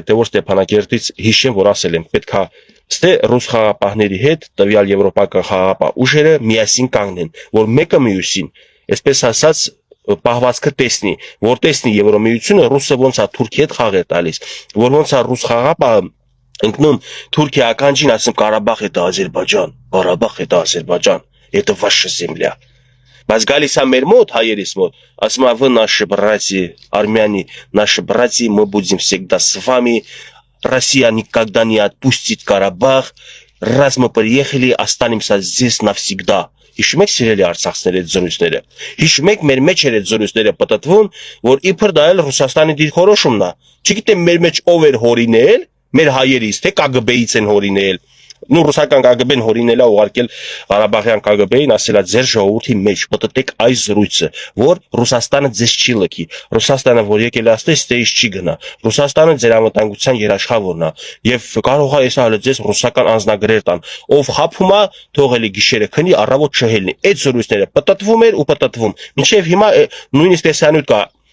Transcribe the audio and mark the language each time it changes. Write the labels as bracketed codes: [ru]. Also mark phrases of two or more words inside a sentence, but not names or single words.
[hy] հետ որ Ստեփանակերտից հիշեմ որ ասել եմ պետք է ստե ռուս խաղաղապահների հետ տվյալ եվրոպական խաղաղապահ ուժերը միասին կանգնեն որ մեկը մյուսին այսպես ասած պահվածքը տեսնի որ տեսնի Եվրոմիությունը ռուսը ոնց է Թուրքիի հետ խաղ է տալիս որ ոնց է ռուս խաղաղապահը ընկնում Թուրքիա ականջին ասում Ղարաբաղ это Ադրբեջան Ղարաբաղ это Ադրբեջան [ru] это ваша земля [hy] Բայց գալիս է մեր մոտ հայերիս мот, ասում է [ru] вы наши братья, армяне, наши братья, мы будем всегда с вами. Россия никогда не отпустит Карабах. Раз мы приехали, останемся здесь навсегда. [hy] Հիշում եք սիրելի արցախցիների զրույցները։ Հիշում եք մեր մեջ էր այդ զրույցները պատտվում, որ իբր դա էլ Ռուսաստանի դիրքորոշումն է։ Չգիտեմ մեր մեջ ով էր հորինել, մեր հայերից, թե KGB-ից են հորինել։ Նու ռուսական KGB-ն հորինել է ուղարկել Ղարաբաղյան KGB-ին ասելա ձեր ժողովրդի մեջ պատտեք այս զրույցը, որ Ռուսաստանը ձեզ չի լքի։ Ռուսաստանը որ եկել է աստես ստեից չի գնա։ Ռուսաստանը ձեր անվտանգության երաշխավորն է եւ կարող է այս հալը ձեզ ռուսական անձնագրեր տան։ Ով խափում է, թողելի գիշերը քնի, առավոտ չհելնի։ Այդ զրույցները պատտվում էր ու պատտվում։ Մինչեւ հիմա նույնիսկ տեսանյութ կա